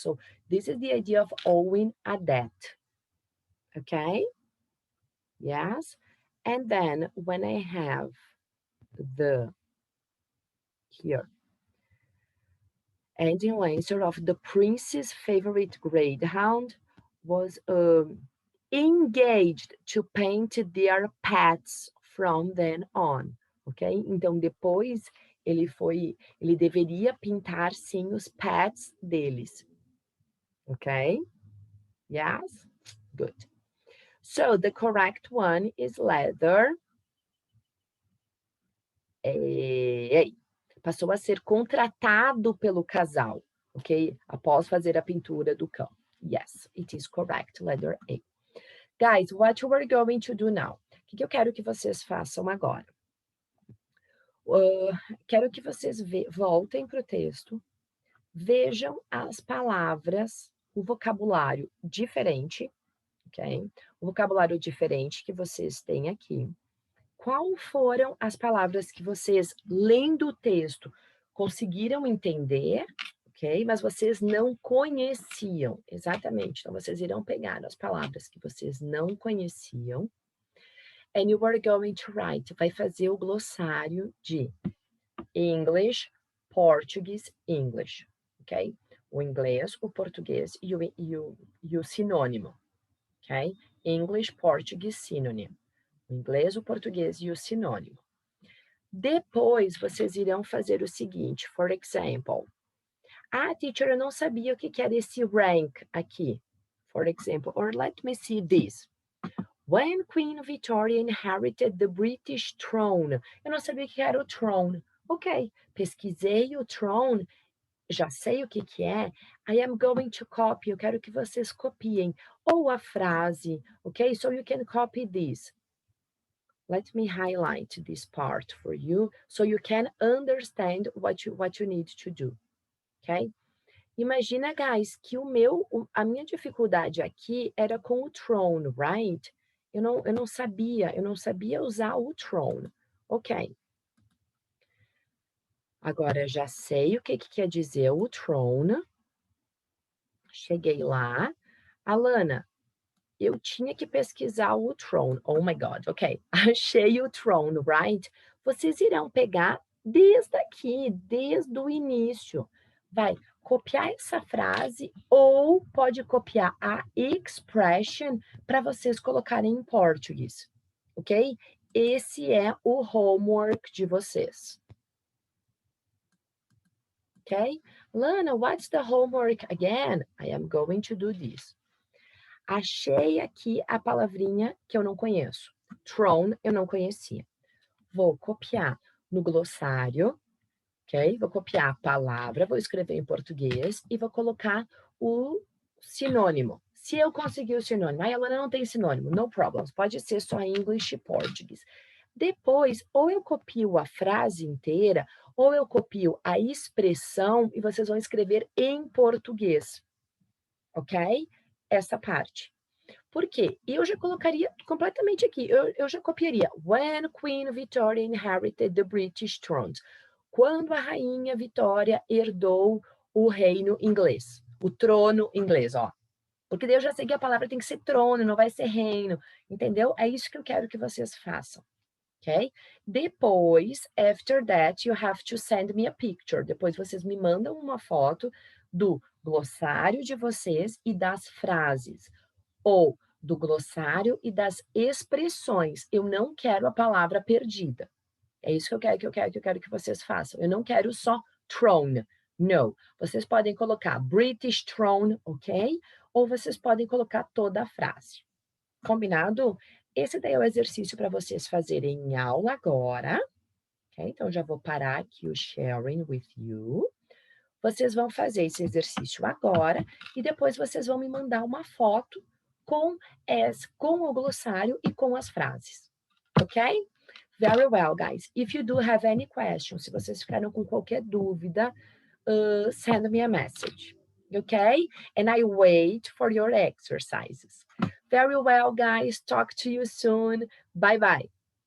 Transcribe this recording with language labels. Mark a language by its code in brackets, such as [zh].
[en] So, this is the idea of owing a debt. Okay? Yes? And then when I have the here, ending answer of the prince's favorite greyhound was engaged to paint their pets from then on, ok? [pt] Então, depois ele deveria pintar sim os pets deles, ok? [en] Yes? Good. So, the correct one is leather A. [pt] Passou a ser contratado pelo casal, ok? Após fazer a pintura do cão. [en] Yes, it is correct, letter A. Guys, what we're going to do now? [pt] O que eu quero que vocês façam agora? Quero que vocês voltem para o texto, vejam as palavras, o vocabulário diferente, ok? O vocabulário diferente que vocês têm aqui. Qual foram as palavras que vocês, lendo o texto, conseguiram entender, ok? Mas vocês não conheciam, exatamente. Então, vocês irão pegar as palavras que vocês não conheciam, and you are going to write, vai fazer o glossário de English, Portuguese, English, ok? O inglês, o português e o sinônimo, ok? English, Portuguese, synonym. O inglês, o português e o sinônimo. Depois, vocês irão fazer o seguinte, for example. Ah, teacher, eu não sabia o que era esse rank aqui. [en] For example, or let me see this. When Queen Victoria inherited the British throne. [pt] Eu não sabia o que era o throne. Ok, pesquisei o throne, já sei o que é. I am going to copy, eu quero que vocês copiem. [en] Ou a frase, ok? So you can copy this. Let me highlight this part for you so you can understand what you need to do, ok? [pt] Imagina, guys, que a minha dificuldade aqui era com o throne, right? Eu não sabia usar o throne. Ok. Agora, já sei o que quer dizer o throne. Cheguei lá. Alana, eu tinha que pesquisar o throne. Oh my God, ok. Achei o throne, right? Vocês irão pegar desde aqui, desde o início. Vai copiar essa frase ou pode copiar a expression para vocês colocarem em português, ok? Esse é o homework de vocês. Ok? [en] Lana, what's the homework again? I am going to do this. [pt] Achei aqui a palavrinha que eu não conheço. Throne, eu não conhecia. vou copiar no glossário, ok? Vou copiar a palavra, vou escrever em português e vou colocar o sinônimo. Se eu conseguir o sinônimo, aí ela não tem sinônimo, no problems, pode ser só English e português. Depois, ou eu copio a frase inteira, ou eu copio a expressão e vocês vão escrever em português, ok? Essa parte. Por quê? Eu já colocaria completamente aqui, eu já copiaria. When Queen Victoria inherited the British throne. Quando a rainha Vitória herdou o reino inglês, o trono inglês, ó. Porque daí eu já sei que a palavra tem que ser trono, não vai ser reino, entendeu? É isso que eu quero que vocês façam, ok? [en] Depois, after that, you have to send me a picture. [pt] Depois vocês me mandam uma foto do glossário de vocês e das frases, ou do glossário e das expressões. Eu não quero a palavra perdida. É isso que eu quero que vocês façam. Eu não quero só throne. No. Vocês podem colocar British throne, ok? Ou vocês podem colocar toda a frase. Combinado? Esse daí é o exercício para vocês fazerem em aula agora. Ok? Então, já vou parar aqui o sharing with you. Vocês vão fazer esse exercício agora e depois vocês vão me mandar uma foto com o glossário e com as frases. Ok? Very well, guys. [en] If you do have any questions, se vocês ficaram com qualquer dúvida, send me a message. Okay? And I wait for your exercises. Very well, guys. Talk to you soon. Bye bye.